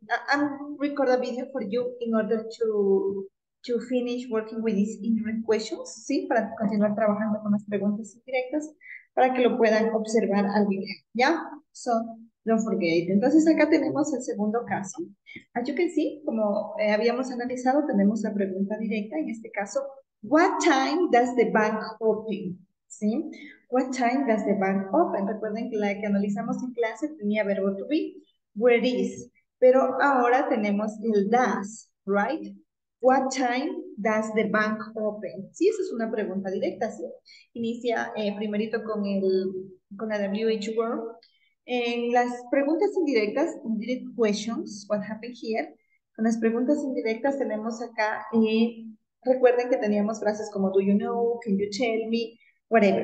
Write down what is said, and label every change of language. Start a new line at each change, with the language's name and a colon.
English: I'm record a video for you in order to finish working with these indirect questions, ¿sí?
Spanish: Para continuar trabajando con las preguntas indirectas, para que lo puedan observar al video, ¿ya?
English: So, don't forget.
Spanish: Entonces, acá tenemos el segundo caso. As you can see, como habíamos analizado, tenemos la pregunta directa, en este caso,
English: what time does the bank open?
Spanish: ¿Sí?
English: What time does the bank open?
Spanish: Recuerden que la que analizamos en clase tenía verbo to be,
English: where is,
Spanish: pero ahora tenemos el does, right?
English: What time does the bank open?
Spanish: Sí, esa es una pregunta directa, ¿sí? Inicia primerito con la WH word. En las preguntas indirectas,
English: indirect questions, what happened here?
Spanish: Con las preguntas indirectas tenemos acá recuerden que teníamos frases como
English: do you know, can you tell me, whatever.